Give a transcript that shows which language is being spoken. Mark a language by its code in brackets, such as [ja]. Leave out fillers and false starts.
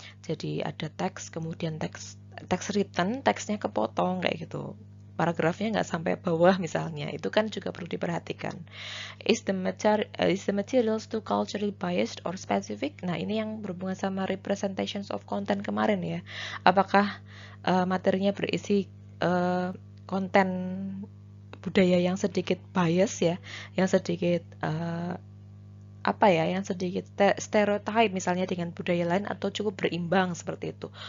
[id] Jadi ada teks, kemudian teks written, teksnya kepotong kayak gitu. Paragrafnya nggak sampai bawah misalnya, itu kan juga perlu diperhatikan. [en] Is the materials too culturally biased or specific? [id] Nah, ini yang berhubungan sama representations of content kemarin ya. Apakah materinya berisi konten budaya yang sedikit bias ya, yang sedikit yang sedikit stereotype misalnya dengan budaya lain atau cukup berimbang seperti itu.